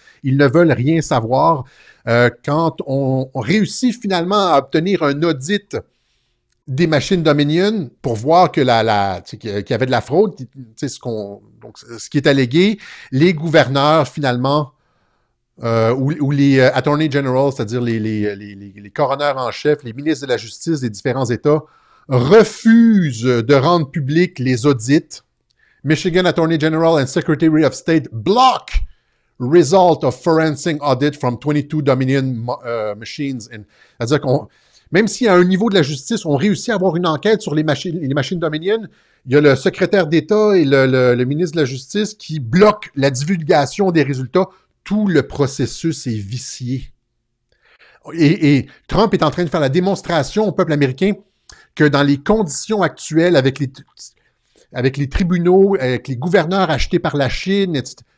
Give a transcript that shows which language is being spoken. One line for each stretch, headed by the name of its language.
French: Ils ne veulent rien savoir. Quand on réussit finalement à obtenir un audit des machines Dominion pour voir que qu'il y avait de la fraude, ce qui est allégué, les gouverneurs finalement ou les attorney general, c'est-à-dire les coroners en chef, les ministres de la justice des différents États, refusent de rendre publics les audits.
English: Michigan Attorney General and Secretary of State block result of forensic audit from 22 Dominion machines.
French: C'est-à-dire même si à un niveau de la justice, on réussit à avoir une enquête sur les machines Dominion, il y a le secrétaire d'État et le ministre de la Justice qui bloquent la divulgation des résultats. Tout le processus est vicié. Et Trump est en train de faire la démonstration au peuple américain que dans les conditions actuelles, avec les tribunaux, avec les gouverneurs achetés par la Chine, etc.,